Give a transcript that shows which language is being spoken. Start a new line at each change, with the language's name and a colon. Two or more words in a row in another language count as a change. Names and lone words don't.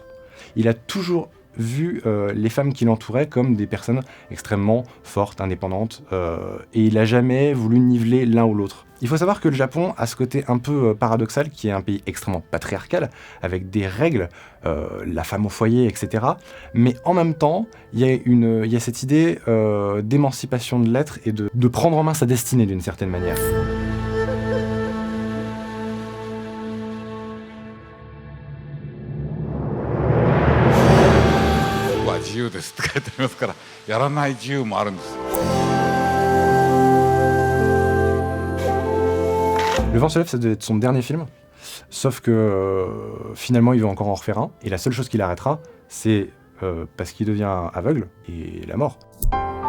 French: Il a toujours vu les femmes qui l'entouraient comme des personnes extrêmement fortes, indépendantes, et il n'a jamais voulu niveler l'un ou l'autre. Il faut savoir que le Japon a ce côté un peu paradoxal, qui est un pays extrêmement patriarcal, avec des règles, la femme au foyer, etc. Mais en même temps, il y a cette idée d'émancipation de l'être et de prendre en main sa destinée d'une certaine manière.
Japanese: 自由ですって書いてありますから、やらない自由もあるんです。
French: Le vent se lève, ça devait être son dernier film, sauf que finalement il veut encore en refaire un, et la seule chose qui l'arrêtera, c'est parce qu'il devient aveugle, et la mort.